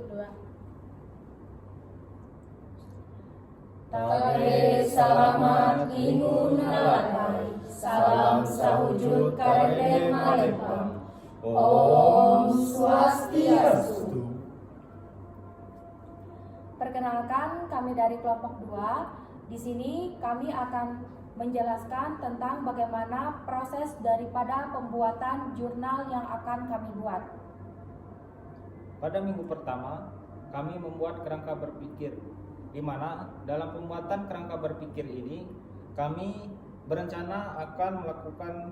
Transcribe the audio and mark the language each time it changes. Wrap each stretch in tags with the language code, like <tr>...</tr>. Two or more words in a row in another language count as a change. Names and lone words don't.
<nij>Tabeh salamat ingun alatai, salam sahujud karede malempang.</nij> <id>Om Swastiastu. Perkenalkan, kami dari kelompok 2. Di sini kami akan menjelaskan tentang bagaimana proses daripada pembuatan jurnal yang akan kami buat. Pada minggu pertama, kami membuat kerangka berpikir, di mana dalam pembuatan kerangka berpikir ini kami berencana akan melakukan</id>